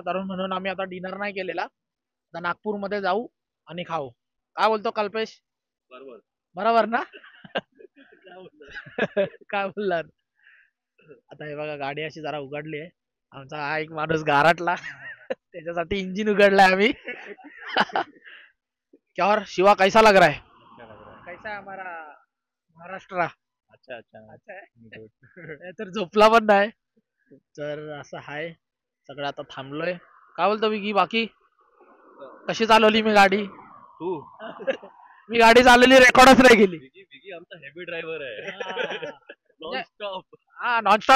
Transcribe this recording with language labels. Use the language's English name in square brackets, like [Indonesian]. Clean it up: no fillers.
[Marathi] तर म्हणून आम्ही आता डिनर नाही केलेला, आता नागपूरमध्ये जाऊ आणि खाऊ. काय बोलतो कल्पेश? बरोबर बरोबर ना? काय बोलणार? आता हे बघा गाडी अशी जरा उघडली आहे. आमचा हा एक माणूस गारटला त्याच्यासाठी इंजिन उघडलाय आम्ही. [Hindi] क्या और शिवा कैसा लग रहा है? कैसा है हमारा महाराष्ट्र? अच्छा अच्छा [Marathi] अच्छा आहे तर झोपला पण नाही. तर असं हाय सगळं. आता थांबलोय. काय बोलतो विकी? बाकी कशी चालवली मी गाडी? तू मी गाडी चालवली, रेकॉर्डच नाही केली. विकी आमचा हेवी ड्रायव्हर आहे.